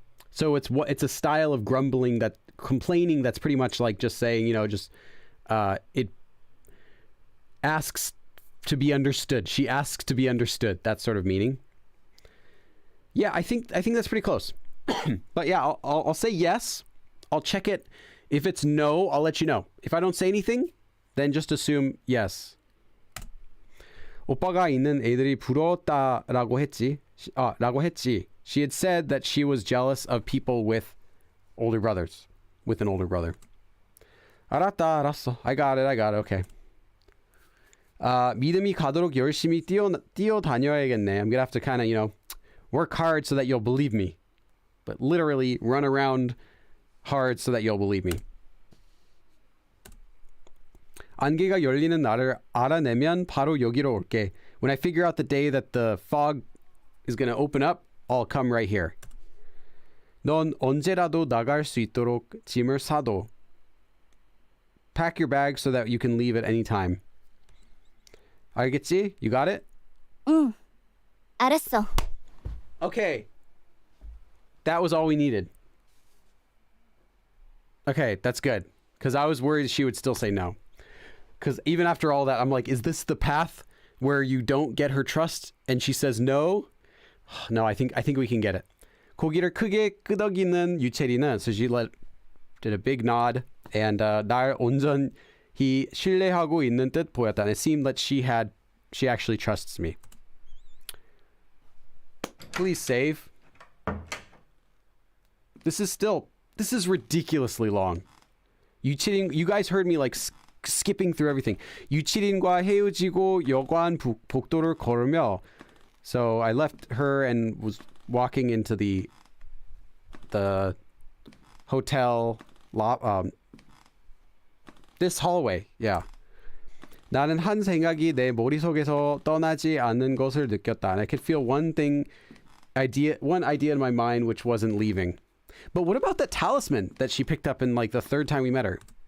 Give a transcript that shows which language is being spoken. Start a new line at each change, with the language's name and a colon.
English: So it's a style of complaining that's pretty much like just saying, you know, just it asks to be understood. She asks to be understood. That sort of meaning. Yeah, I think that's pretty close. But yeah, I'll say yes. I'll check it. If it's no, I'll let you know. If I don't say anything, then just assume yes.
Korean: 오빠가 있는 애들이 부러웠다라고 했지. 라고 했지.
English: She had said that she was jealous of people with older brothers. With an older brother.
Korean: 알았어.
English: I got it. Okay.
Korean: 믿음이 가도록 열심히 뛰어다녀야겠네.
English: I'm gonna have to kind of, you know, work hard so that you'll believe me. But literally run around hard so that you'll believe me.
Korean: 안개가 열리는 날을 알아내면 바로 여기로 올게.
English: When I figure out the day that the fog is going to open up, I'll come right here.
Korean: 넌 언제라도 나갈 수 있도록 짐을 싸도.
English: Pack your bag so that you can leave at any time.
Korean: 알겠지?
English: You got it?
Korean: 응, 알았어.
English: Okay. That was all we needed. Okay, that's good. Because I was worried she would still say no. Because even after all that, I'm like, is this the path where you don't get her trust and she says no? No, I think we can get it.
Korean: 고기를 크게 끄덕이는 유채리는,
English: so she did a big nod and
Korean: 날 온전히 신뢰하고 있는 듯 보였다.
English: And it seemed that she actually trusts me. Please save. This is ridiculously long. You guys heard me like skipping through everything.
Korean: 유치린과 헤어지고 여관 복도를 걸으며.
English: So I left her and was walking into the hotel this hallway. Yeah.
Korean: 나는 한 생각이 내 머릿속에서 떠나지 않는 것을 느꼈다.
English: And I could feel one idea in my mind which wasn't leaving. But what about that talisman that she picked up in like the third time we met her?